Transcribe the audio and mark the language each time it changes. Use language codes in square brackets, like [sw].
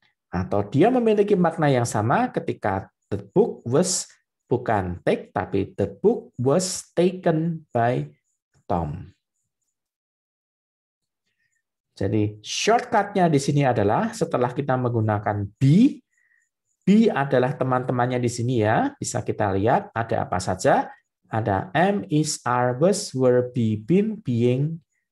[id] Atau dia memiliki makna yang sama ketika the book was bukan take, tapi [en] the book was taken by Tom. [id] Jadi shortcut-nya di sini adalah setelah kita menggunakan be, be adalah teman-temannya di sini ya. Bisa kita lihat ada apa saja. Ada am, is, are, was, were, be, been, being.